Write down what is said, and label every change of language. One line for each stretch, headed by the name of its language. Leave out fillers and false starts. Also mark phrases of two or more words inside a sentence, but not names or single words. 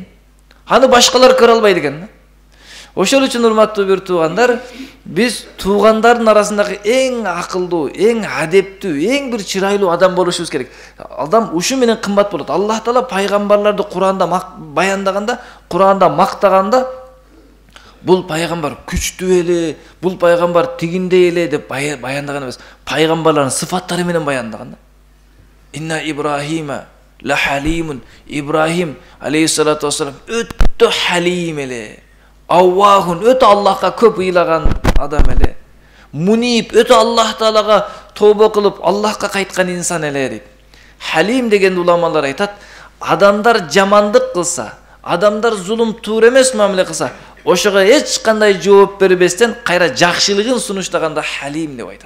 Kyrgyz: Аны башкалар көрө албайт экен. Ошол үчүн урматтуу бир туугандар, биз туугандардын арасындагы эң акылдуу, эң адептүү, эң бир чырайлуу адам болушубуз керек. Адам ушу менен кымбат болот. Аллах Таала пайгамбарларды Куранда баяндаганда, Куранда мактаганда, Бул пайгамбар күчтүү эле, бул пайгамбар тигиндей эле деп баяндаган эмес. Пайгамбарлардын сыфаттары менен баяндаган да.
Arabic: إن إبراهيم لحليم.
Kyrgyz: Ибрахим
Arabic: عليه الصلاة والسلام
Kyrgyz: өтө халим эле. Аввахун өтө Аллахка көп ыйлаган адам эле. Мунип өтө Аллах Таалага тобо кылып Аллахка кайткан инсан эле дейт. Халим деген уламалар айтат, адамдар жамандык кылса, адамдар зулум туура эмес мамиле кылса, ошого эч кандай жооп бербестен кайра жакшылыгын сунуштаганда халим деп айтат.